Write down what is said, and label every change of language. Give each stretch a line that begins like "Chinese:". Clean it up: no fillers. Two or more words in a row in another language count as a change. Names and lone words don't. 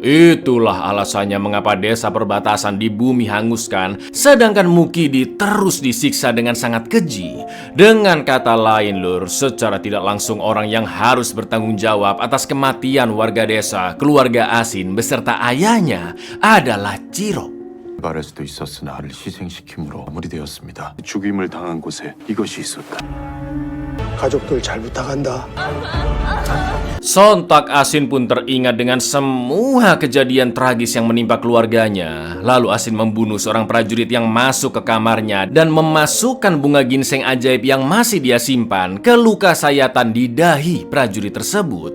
Indonesian: Itulah alasannya mengapa desa perbatasan di bumi hanguskan, sedangkan Mukidi terus disiksa dengan sangat keji. Dengan kata lain lur, secara tidak langsung orang yang harus bertanggung jawab atas kematian warga desa, keluarga Asin beserta ayahnya adalah Cirok.
Korean: 말할 수도 있었으나 나를 희생시킴으로 마무리되었습니다. 죽임을 당한 곳에 이것이 있었다. 가족들 잘 부탁한다.
Indonesian: Sontak Asin pun teringat dengan semua kejadian tragis yang menimpa keluarganya. Lalu Asin membunuh seorang prajurit yang masuk ke kamarnya dan memasukkan bunga ginseng ajaib yang masih dia simpan ke luka sayatan di dahi prajurit tersebut.